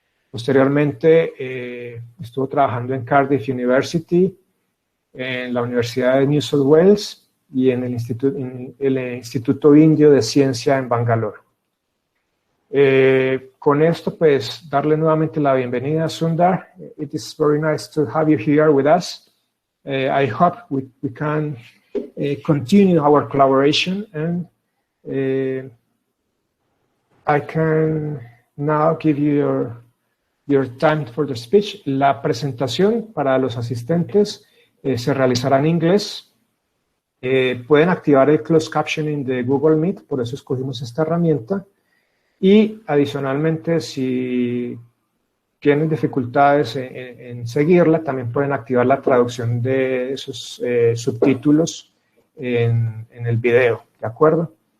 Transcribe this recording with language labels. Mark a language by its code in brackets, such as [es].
[es] Posteriormente estuvo trabajando en Cardiff University, en la Universidad de New South Wales y en el Instituto Indio de Ciencia en Bangalore. Con esto, pues, darle nuevamente la bienvenida a Sundar. [en] It is very nice to have you here with us. I hope we can continue our collaboration, and I can now give you your time for the speech. [es] La presentación para los asistentes se realizará en inglés. Pueden activar el closed captioning de Google Meet, por eso escogimos esta herramienta. Y adicionalmente, si tienen dificultades en seguirla, también pueden activar la traducción de esos subtítulos en el video, ¿de acuerdo?